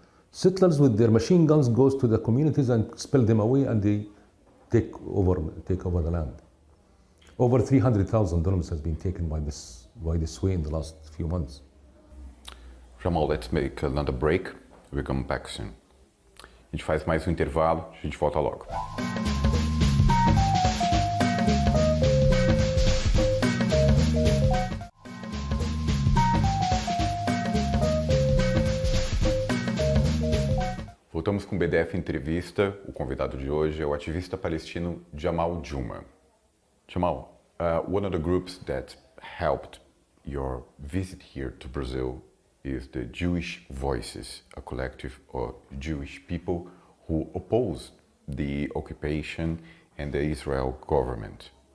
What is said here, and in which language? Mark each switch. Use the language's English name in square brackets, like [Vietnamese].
[English] Settlers with their machine guns goes to the communities and expel them away, and they take over the land. Over 300,000 dirhams has been taken by this way in the last few months. Jamal, let's make another break. We'll come back soon. [Portuguese] A gente faz mais um intervalo, a gente volta logo. Voltamos com o BDF Entrevista. O convidado de hoje é o ativista palestino Jamal Juma. [English] Jamal, one of the groups that helped your visit here to Brazil is the Jewish Voices, a collective of Jewish people who oppose the occupation and the Israel government.